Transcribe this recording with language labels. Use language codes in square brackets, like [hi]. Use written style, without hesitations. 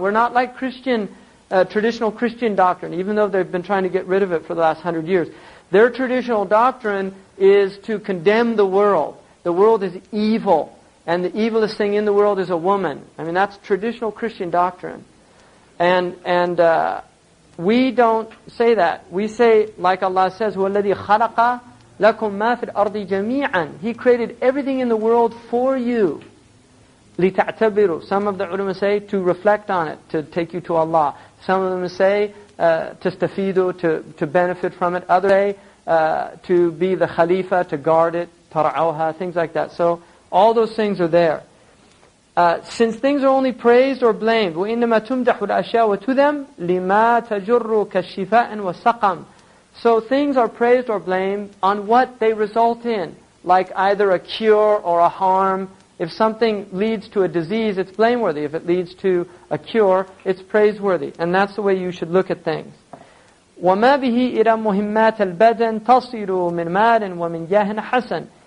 [en] We're not like traditional Christian doctrine, even though they've been trying to get rid of it for the last 100 years. Their traditional doctrine is to condemn the world. The world is evil. And the evilest thing in the world is a woman. I mean, that's traditional Christian doctrine. And we don't say that. We say, like Allah says, [ar] هُوَ الَّذِي خَلَقَ لَكُمْ مَا فِي الْأَرْضِ جَمِيعًا. [en] He created everything in the world for you. [ar] لِتَعْتَبِرُوا. [en] Some of the ulama say to reflect on it, to take you to Allah. Some of them say [ar] تَسْتَفِيدُوا, [en] to benefit from it. Others say to be the khalifa, to guard it, [ar] تَرْعَوْهَا, [en] things like that. So all those things are there. Since things are only praised or blamed, [ar] وَإِنَّمَا تُمْدَحُ الْأَشْيَاءُ وَتُذَمْ لِمَا تَجُرُّ كَالشِّفَاءٍ وَالسَّقَمٍ. [en] So things are praised or blamed on what they result in, like either a cure or a harm. If something leads to a disease, it's blameworthy. If it leads to a cure, it's praiseworthy. And that's the way you should look at things. [ar] وَمَا بِهِ إِلَى مُهِمَّاتِ الْبَدَنِ تَصِيرُ مِنْ مَالٍ وَمِنْ جَاهٍ حَسَنٍ.